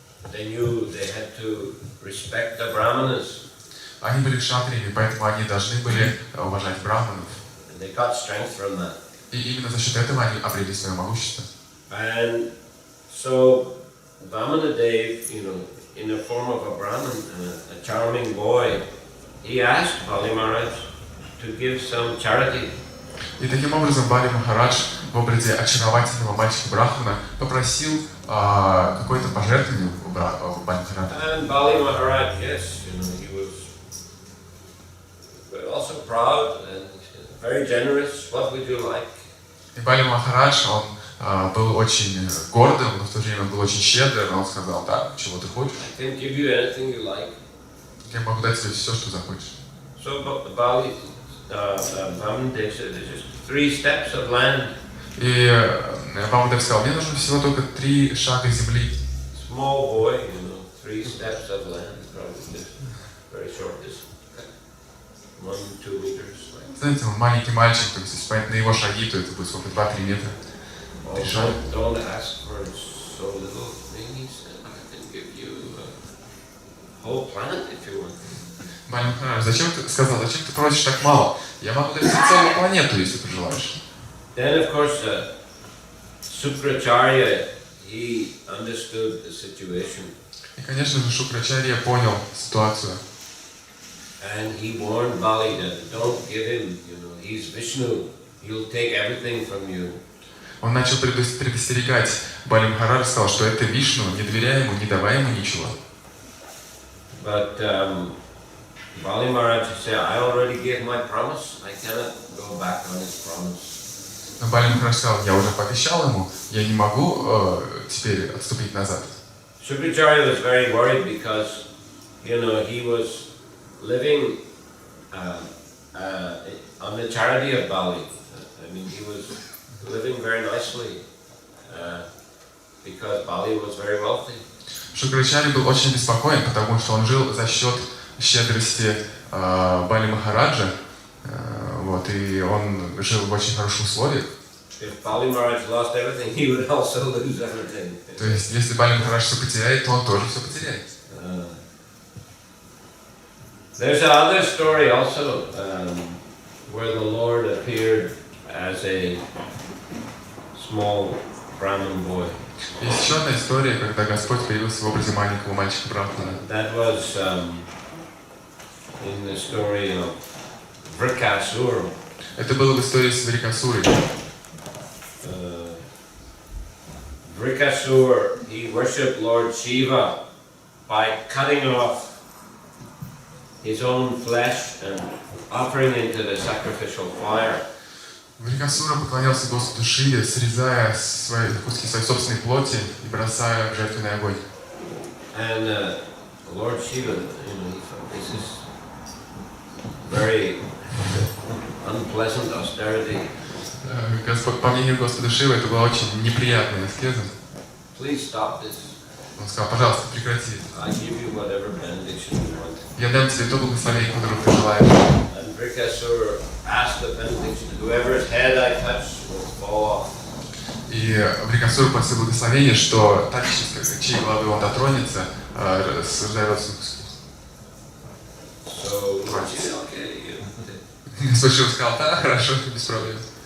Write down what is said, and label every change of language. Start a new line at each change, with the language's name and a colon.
English: They knew they had to respect the Brahmanas.
Russian: Они были кшатриями, поэтому они должны были уважать брахманов.
English: And they got strength from that.
Russian: И именно за счет этого они обрели свое могущество.
English: And so Vamanadev, in the form of a Brahmin, a charming boy, he asked Bali Maharaj to give some charity.
Russian: И таким образом Бали Махарадж в образе очаровательного мальчика Брахмана попросил какое-то пожертвование у Бали Махараджа.
English: And Bali Maharaj, yes, he was also proud and very generous. What would you like?
Russian: И Бали Махарадж, он был очень гордым, но в то же время он был очень щедрым, он сказал: так, чего ты хочешь?
English: I can give you anything you like.
Russian: Я могу дать тебе все, что захочешь.
English: So Bali, Vamanadev said, there's just 3 steps of land.
Russian: И Ваманадев сказал: мне нужно всего только 3 шага земли.
English: Small boy, 3 steps of land, probably just very short distance, 1-2 meters.
Russian: Знаете, он маленький мальчик, то есть если понять на его шаги, то это будет сколько, 2-3 метра.
English: Don't ask for so little things, and I can give you a whole planet if you want.
Russian: Бали Махарадж, зачем ты просишь так мало? Я могу дать тебе целую планету, если ты желаешь.
English: Then, of course, Sukracharya, he understood the situation.
Russian: И, конечно же, Шукрачарья понял ситуацию.
English: And he warned Bali that don't give him, he's Vishnu, he'll take everything from you.
Russian: Он начал предостерегать Бали Махарадж, сказал, что это Вишну, не доверяй ему, не давай ему ничего.
English: But Bali Maharaj said, I already gave my promise, I cannot go back on his promise.
Russian: Но Бали Махарадж сказал: я уже пообещал ему, я не могу теперь отступить назад.
English: Sukracharya was very worried because, he was living on the charity of Bali. I mean, he was living very nicely because Bali was very wealthy.
Russian: Шукрачарья был очень беспокоен, потому что он жил за счет щедрости Бали Махараджа, и он жил в очень хороших условиях.
English: If Bali Maharaj lost everything, he would also lose everything.
Russian: То есть, если Бали Махарадж все потеряет, то он тоже все потеряет.
English: There's another story also where the Lord appeared as a small Brahmin boy.
Russian: Есть еще одна история, когда Господь появился в образе маленького мальчика Брахмана.
English: That was in the story of Vrikasura.
Russian: Это было в истории с Врикасурой.
English: Vrikasura, he worshipped Lord Shiva by cutting off his own flesh and offering into the sacrificial fire.
Russian: Врикасура поклонялся Господу Шиве, срезая куски своей собственной плоти и бросая в жертвенный огонь.
English: And Lord Shiva, he thought this is very unpleasant austerity.
Russian: Господь, по мнению Господа Шивы, это была очень неприятная аскеза.
English: Please stop this.
Russian: Он сказал: пожалуйста, прекрати это.
English: I give you whatever benediction you want.
Russian: Я дам тебе то благословение, которое ты желаешь.
English: And Vrikasura asked the benediction, whoever's head I touch will fall off.
Russian: И Врикасура просил благословения, что та, чьей головы он дотронется, разорвется.
English: So Lord Shiva, okay.
Russian: Господь Шива сказал: да, хорошо, без проблем.